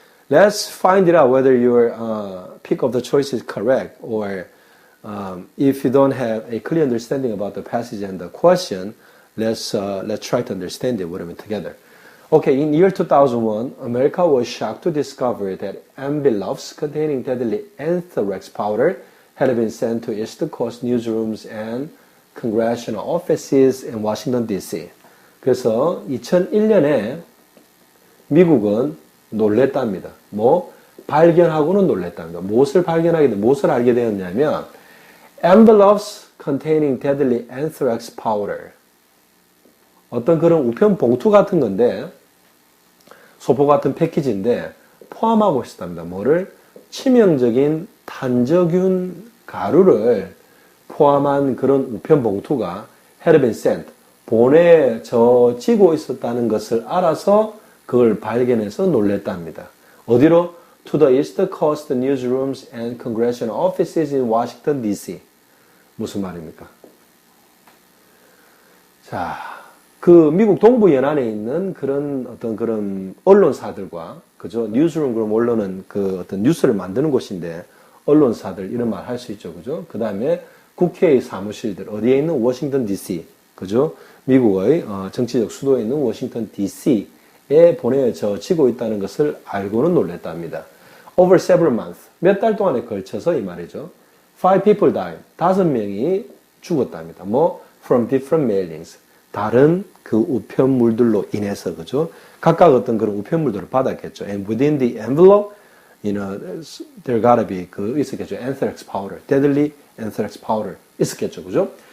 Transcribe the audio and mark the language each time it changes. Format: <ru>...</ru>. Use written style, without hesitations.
<en>Let's find it out whether your pick of the choice is correct, or if you don't have a clear understanding about the passage and the question, let's try to understand it whatever together. Okay, in year 2001, America was shocked to discover that envelopes containing deadly anthrax powder had been sent to East Coast newsrooms and congressional offices in Washington, D.C.</en> <ko>그래서 2001년에 미국은 놀랬답니다. 발견하고는 놀랬답니다. 무엇을 알게 되었냐면</ko> <en>envelopes containing deadly anthrax powder,</en> <ko>어떤 그런 우편 봉투 같은 건데, 소포 같은 패키지인데 포함하고 있었답니다. 뭐를? 치명적인 탄저균 가루를 포함한 그런 우편 봉투가</ko> <en>had been sent,</en> <ko>보내져지고 있었다는 것을 알아서 그걸 발견해서 놀랬답니다. 어디로?</ko> <en>To the East Coast newsrooms and congressional offices in Washington, D.C.</en> <ko>무슨 말입니까? 자, 그 미국 동부 연안에 있는 그런 언론사들과, 그죠? 뉴스룸, 그럼 언론은 그 어떤 뉴스를 만드는 곳인데 언론사들 이런 말 할 수 있죠, 그죠? 그 다음에 국회의 사무실들 어디에 있는? 워싱턴 DC, 그죠? 미국의 정치적 수도에 있는 워싱턴 DC에 보내져지고 있다는 것을 알고는 놀랬답니다.</ko> <en>Over several months,</en> <ko>몇 달 동안에 걸쳐서 이 말이죠.</ko> <en>5 people died,</en> <ko>5명이 죽었답니다.</ko> <en>from different mailings,</en> <ko>다른 그 우편물들로 인해서, 그죠? 각각 어떤 그런 우편물들을 받았겠죠.</ko> <en>And within the envelope, there gotta be</en> <ko>있었겠죠.</ko> <en>Anthrax powder, deadly anthrax powder</en> <ko>있었겠죠, 그죠?</ko>